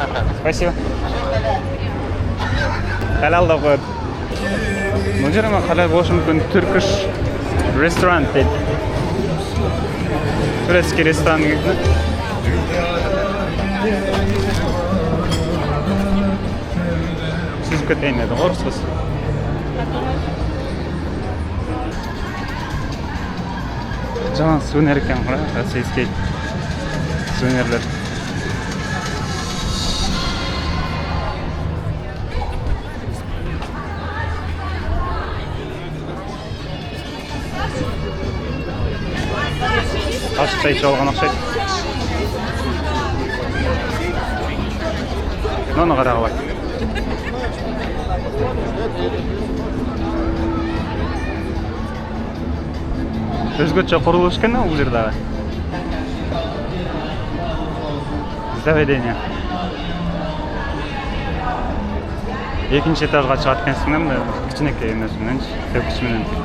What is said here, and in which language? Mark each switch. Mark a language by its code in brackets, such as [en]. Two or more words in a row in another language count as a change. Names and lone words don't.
[ru] Спасибо. [ky] Халал да коет. Мына жерде халал болушу мүмкүн. [en] Turkish restaurant дейт. [ru] Турецкий ресторан дейт. [ky] Siz кетейин дедим, орусча. Жаңа сувенир экен го, российский сувенирлер. [kk] Ашық чай ішіп алған ұқсайды. Мынаны қарағылай. [ky] Өзгөчө курулуш экен бул жерде. [ru] Заведение. [ky] Экинчи этажга чыгат экенсиң да, кичинекей эмес менен, төпкүч менен.